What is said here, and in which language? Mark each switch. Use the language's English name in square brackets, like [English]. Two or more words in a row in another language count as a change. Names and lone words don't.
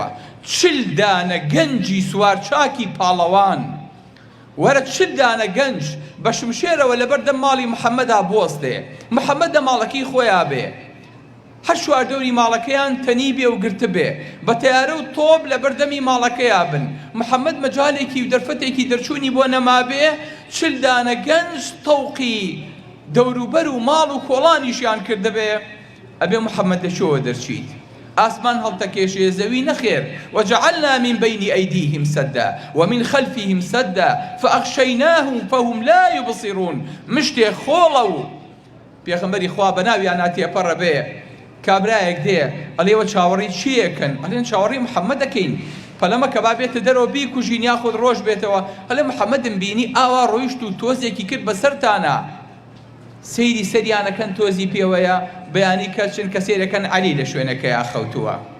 [Central Kurdish] 40 دانە گەنجی سوار چاکی پاڵەوان، وەرە 40 دانە گەنج بە شمشێرەوە لەبەردەم ماڵی محەممەدا بۆستێ، محەممەد لە ماڵەکەی خۆیان بێ، هەر شواردەوری ماڵەکەیان تەنی بێ و گرتە بێ، بە تەیارە و تۆب لە بەردەمی ماڵەکەیان بن، محەممەد مەجالێکی و دەرفەتێکی دەرچوونی بۆ نەما بێ، 40 دانە گەنج تەوقی دەوروبەر و ماڵ و کۆڵانیشیان کردە بێ، ئەبێ محەممەد لەشەوە دەرچیت. ئاسمان هەڵتەکێشێ زەوی نەخێر، [Arabic] وجعلنا من بين أيديهم سدا ومن خلفهم سدا فأغشيناهم فهم لا يبصرون. [Central Kurdish] مشتێ خۆڵە و پێغەمبەری خوا بەناویان هاتێپەڕە بێ، کابرایەک دێ ئەڵێوە چاوەڕی چیەکەن؟ ئەڵێن چاوەڕی محەممەد دەکەین، پەلەمە کە با بێتە دەرەوە بیکوژین یاخود ڕۆژ بێتەوە. ئەڵێ محەممەدم بینی ئاوا ڕۆیشت و تۆزێکی کرد بەسەرتانە، سەیری سەریانەکەن تۆزی پێوەیە، بەیانی کەچن کە سێرەکەن عەلی لە شوێنەکەیان خەوتووە.